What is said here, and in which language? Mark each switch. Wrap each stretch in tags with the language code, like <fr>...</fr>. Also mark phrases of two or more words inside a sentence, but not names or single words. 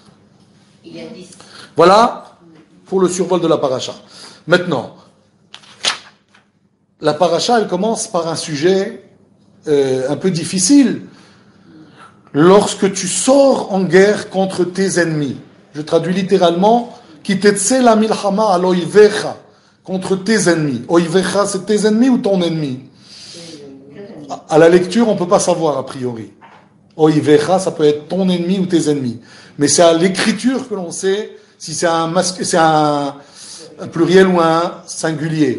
<fr>Voilà pour le survol de la paracha. Maintenant, la paracha, elle commence par un sujet un peu difficile lorsque tu sors en guerre contre tes ennemis. Je traduis littéralement</fr> <he>כי תצא למלחמה על אויבך,</he> <fr>contre tes ennemis. Oivecha, c'est tes ennemis ou ton ennemi? À la lecture, on ne peut pas savoir a priori. Oivecha, ça peut être ton ennemi ou tes ennemis. Mais c'est à l'écriture que l'on sait si c'est un pluriel ou un singulier.</fr>